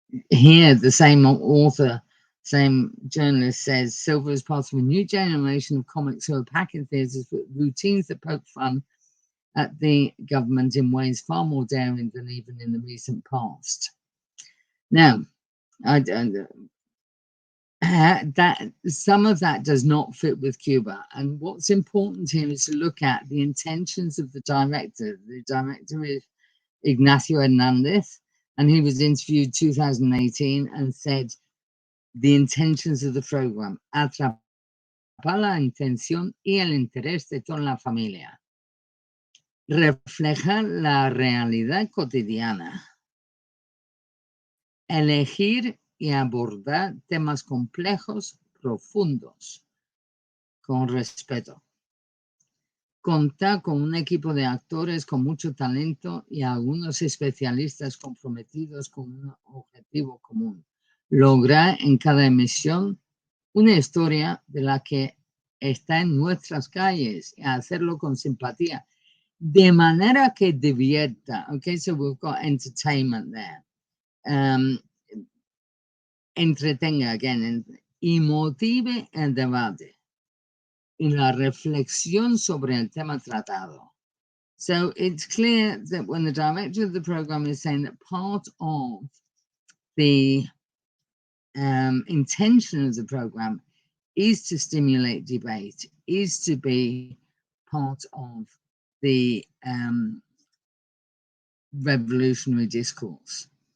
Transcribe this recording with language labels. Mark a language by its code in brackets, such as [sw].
[en] Here, the same author, same journalist says Silver is part of a new generation of comics who are packing theatres with routines that poke fun at the government in ways far more daring than even in the recent past. Now, that some of that does not fit with Cuba, and what's important here is to look at the intentions of the director. The director is Ignacio Hernandez, and he was interviewed 2018 and said the intentions of the program: [es] atrapar la intención y el interés de toda la familia, refleja la realidad cotidiana, elegir y abordar temas complejos, profundos, con respeto, contar con un equipo de actores con mucho talento y algunos especialistas comprometidos con un objetivo común: lograr en cada emisión una historia de la que está en nuestras calles y hacerlo con simpatía, de manera que divierta. [en] Okay, so we've got entertainment there. [es] Entretenga, again, y motive el debate y la reflexión sobre el tema tratado. [en] So it's clear that when the director of the program is saying that part of the intention of the program is to stimulate debate, is to be part of the revolutionary discourse.